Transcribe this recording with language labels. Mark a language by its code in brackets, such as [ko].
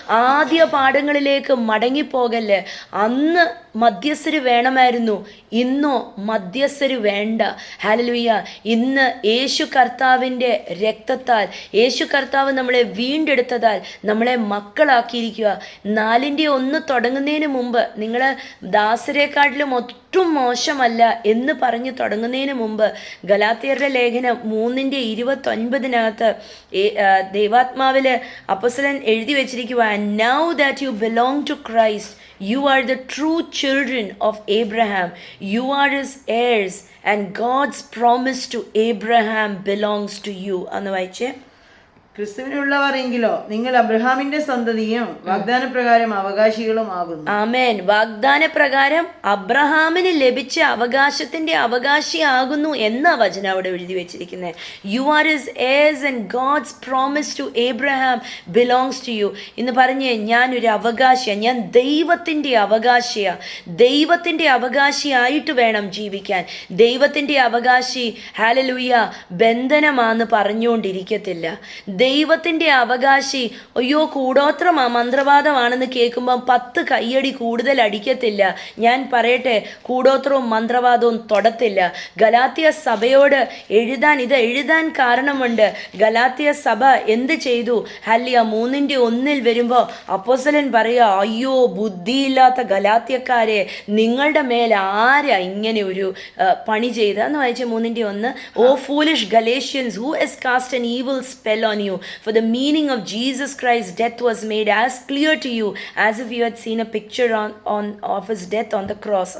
[ml] ആദ്യ പാഠങ്ങളിലേക്ക് മടങ്ങിപ്പോകല്ല്. അന്ന് മധ്യസ്ഥര് വേണമായിരുന്നു, ഇന്നോ മധ്യസ്ഥര് വേണ്ട. ഹല്ലേലൂയ. ഇന്ന് യേശു കർത്താവിൻ്റെ രക്തത്താൽ, യേശു കർത്താവ് നമ്മളെ വീണ്ടെടുത്തതാൽ നമ്മളെ മക്കളാക്കിയിരിക്കുക. 4:1 തുടങ്ങുന്നതിന് മുമ്പ് നിങ്ങൾ ദാസരെക്കാട്ടിലും ഒട്ടും മോശമല്ല എന്ന് പറഞ്ഞ് തുടങ്ങുന്നതിന് മുമ്പ് ഗലാത്യരുടെ ലേഖനം 3:29 ദൈവാത്മാവിൽ അപ്പോസ്തലൻ എഴുതി വെച്ചിരിക്കുക, [en] now that you belong to Christ, you are the true children of Abraham, you are his heirs, and God's promise to Abraham belongs to you. [ml] അന്ന് വായിച്ചേ. ക്രിസ്തുവിനുള്ളവർ എങ്കിലോ നിങ്ങൾ അബ്രഹാമിന്റെ സന്തതിയും വാഗ്ദാനപ്രകാരം അവകാശികളും ആകുന്നു. ആമേൻ. വാഗ്ദാനപ്രകാരം അബ്രഹാമിന് ലഭിച്ച അവകാശത്തിന്റെ അവകാശിയാകുന്നു എന്ന വചനം അവിടെ എഴുതി വെച്ചിരിക്കുന്നത്. [en] You are his heirs and God's promise to Abraham belongs to you. [ml] ഇന്ന് പറഞ്ഞേ, ഞാനൊരു അവകാശിയാണ്, ഞാൻ ദൈവത്തിൻ്റെ അവകാശിയാണ്. ദൈവത്തിൻ്റെ അവകാശിയായിട്ട് വേണം ജീവിക്കാൻ. ദൈവത്തിൻ്റെ അവകാശി ഹല്ലേലൂയ ബന്ധനമാണെന്ന് പറഞ്ഞുകൊണ്ടിരിക്കത്തില്ല. ദൈവത്തിൻ്റെ അവകാശി അയ്യോ കൂടോത്രമാ മന്ത്രവാദമാണെന്ന് കേൾക്കുമ്പം 10 കയ്യടി കൂടുതൽ അടിക്കത്തില്ല. ഞാൻ പറയട്ടെ, കൂടോത്രവും മന്ത്രവാദവും തൊടത്തില്ല. ഗലാത്യ സഭയോട് ഇത് എഴുതാൻ കാരണമുണ്ട്. ഗലാത്യ സഭ എന്ത് ചെയ്തു? ഹല്ലേലൂയ 3:1 വരുമ്പോൾ അപ്പോസ്തലൻ പറയുക, അയ്യോ ബുദ്ധിയില്ലാത്ത ഗലാത്യക്കാരെ, നിങ്ങളുടെ മേൽ ആരാ ഇങ്ങനെ ഒരു പണി ചെയ്തെന്ന് വായിച്ച 3:1. [en] O foolish Galatians, who has cast an evil spell on you, for the meaning of Jesus Christ's death was made as clear to you as if you had seen a picture of his death on the cross.